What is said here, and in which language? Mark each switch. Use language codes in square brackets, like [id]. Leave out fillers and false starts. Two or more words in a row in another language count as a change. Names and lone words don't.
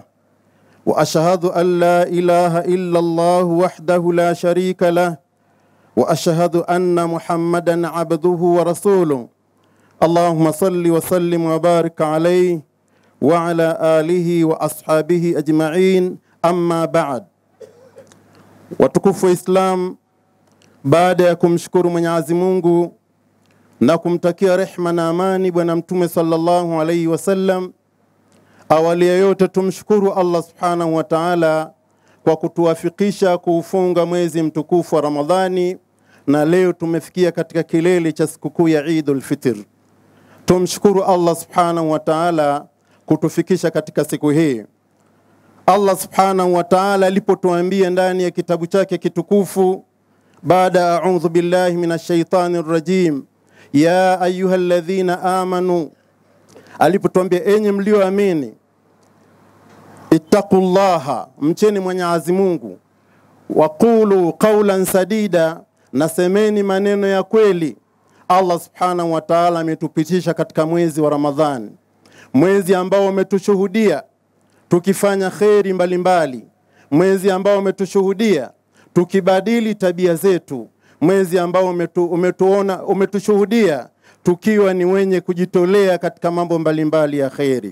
[ar] وأشهد أن لا إله إلا الله وحده لا شريك له وأشهد أن محمدا عبده ورسوله. اللهم صل وسلم وبارك عليه وعلى آله وأصحابه أجمعين. أما بعد. [sw] Watukufu Islam, baada ya kumshukuru Mwenyezi Mungu na kumtakia rehma na amani bwana Mtume [ar] صلى الله عليه وسلم, [sw] awali ya yote tumshukuru Allah [ar] سبحانه وتعالى [sw] kwa kutuwafikisha kuufunga mwezi mtukufu wa Ramadhani, na leo tumefikia katika kilele cha sikukuu ya Eidul Fitr. Tumshukuru Allah [ar] سبحانه وتعالى [sw] kutufikisha katika siku hii. Allah [ar] سبحانه وتعالى [sw] alipotuambia ndani ya kitabu chake kitukufu, baada [ar] أعوذ بالله من الشيطان الرجيم, يا أيها الذين آمنوا, [sw] alipotuambia enyi mlioamini, [ar] اتقوا الله, [sw] mcheni Mwenyezi Mungu, [ar] وقولوا قولا سديدا, [sw] nasemeni maneno ya kweli. Allah subhanahu wa ta'ala ametupitisha katika mwezi wa Ramadhani, mwezi ambao umetushuhudia tukifanya khairi mbalimbali, mwezi ambao umetushuhudia tukibadili tabia zetu, mwezi ambao umetushuhudia tukiwa ni wenye kujitolea katika mambo mbalimbali ya khairi.